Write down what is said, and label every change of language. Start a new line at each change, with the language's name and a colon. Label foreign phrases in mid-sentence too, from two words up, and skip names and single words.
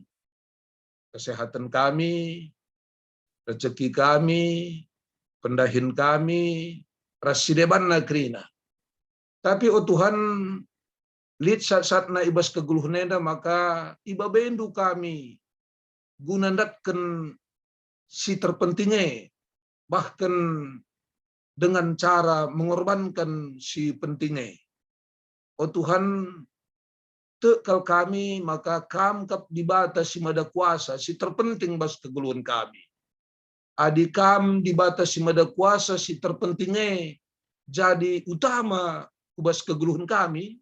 Indonesian: Kesehatan kami, rezeki kami,
Batak Karo: pendahin kami, rasideban nagrina. Tapi oh Tuhan, lid saat na ibas kegeluhnenda maka iba bendu kami gunandatkan si terpentingnya
Indonesian: bahkan dengan cara mengorbankan
Batak Karo: si pentingnya. Oh Tuhan, tekal kami maka kamkap dibata si mada kuasa si terpenting bas kegeluhan kami. Adi kam dibata si mada kuasa si terpentingnya jadi utama ubas kegeluhan kami.